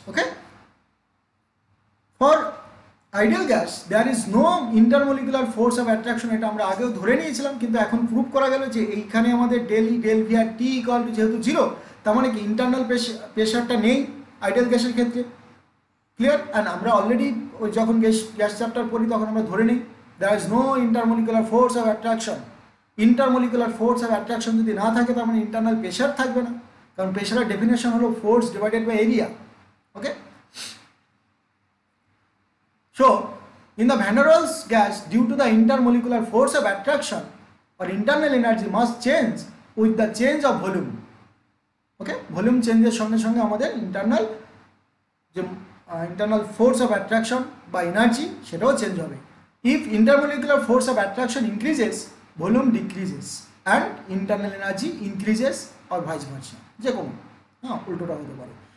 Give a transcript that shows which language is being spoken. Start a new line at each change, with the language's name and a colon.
Bangla: Okay,
English: for ideal gas there is no intermolecular force of attraction,
Bangla: এটা আমরা আগেও ধরে নিয়েছিলাম, কিন্তু এখন প্রুভ করা গেল যে এইখানে আমাদের del E del V আর T equal to যেহেতু জিরো, তার মানে কি ইন্টারনাল প্রেশারটা নেই আইডিয়াল গ্যাসের ক্ষেত্রে। ক্লিয়ার? অ্যান্ড আমরা অলরেডি ওই যখন গ্যাস চ্যাপ্টার পড়ি তখন আমরা ধরে নিই
English: There is no intermolecular force of attraction.
Bangla: Intermolecular force of attraction যদি না থাকে, তার মানে ইন্টারনাল প্রেশার থাকবে না, কারণ প্রেশারের ডেফিনেশন হলো force divided by area.
English: Okay, so in the van der Waals gas, due to the intermolecular force of attraction or internal energy must change with the change of volume.
Bangla: Okay, volume change সঙ্গে সঙ্গে আমাদের internal যে internal force of attraction বা energy সেটাও change হবে।
English: if intermolecular force of attraction increases, volume decreases and internal energy increases or vice versa,
Bangla: যে কোনো, হ্যাঁ উল্টোটা হতে পারে।